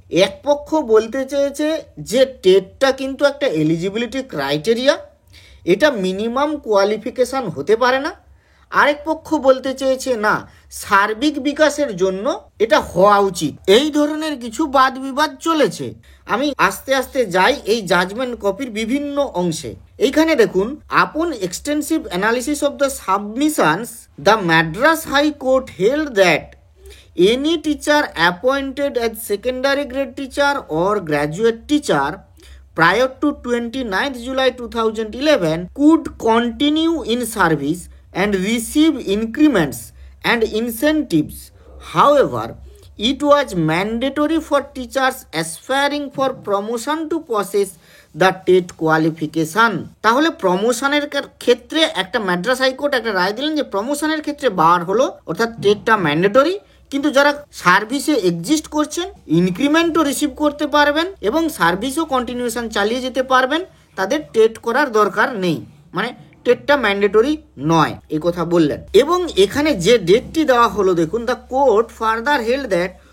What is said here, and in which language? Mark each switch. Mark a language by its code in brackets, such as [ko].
[bn] এক পক্ষ বলতে চেয়েছে যে টেটটা কিন্তু একটা এলিজিবিলিটি ক্রাইটেরিয়া, এটা মিনিমাম কোয়ালিফিকেশান হতে পারে না। আরেক পক্ষ বলতে চেয়েছে না, সার্বিক বিকাশের জন্য এটা হওয়া উচিত। এই ধরনের কিছু বাদ বিবাদ চলেছে। আমি আস্তে আস্তে যাই এই জাজমেন্ট কপির বিভিন্ন অংশে। এইখানে দেখুন, [en] Upon extensive analysis of the submissions the Madras high court held that any teacher appointed as secondary grade teacher or graduate teacher prior to 29th July 2011 could continue in service and receive increments and incentives. However, it was mandatory for teachers aspiring for promotion to possess the TET qualification. [bn] তাহলে প্রমোশনের ক্ষেত্রে একটা Madras high court একটা রায় দিলেন যে প্রমোশনের ক্ষেত্রে বার হলো, অর্থাৎ টেটটা ম্যান্ডেটরি, কিন্তু যারা সার্ভিসে এক্সিস্ট করছেন ইনক্রিমেন্টও রিসিভ করতে পারবেন এবং সার্ভিসও কন্টিনিউশন চালিয়ে যেতে পারবেন, তাদের টেট করার দরকার নেই, মানে টেটটা ম্যান্ডেটরি নয়, এই কথা বললেন। এবং এখানে যে ডেটটি দেওয়া হলো দেখুন, [en] the court further held that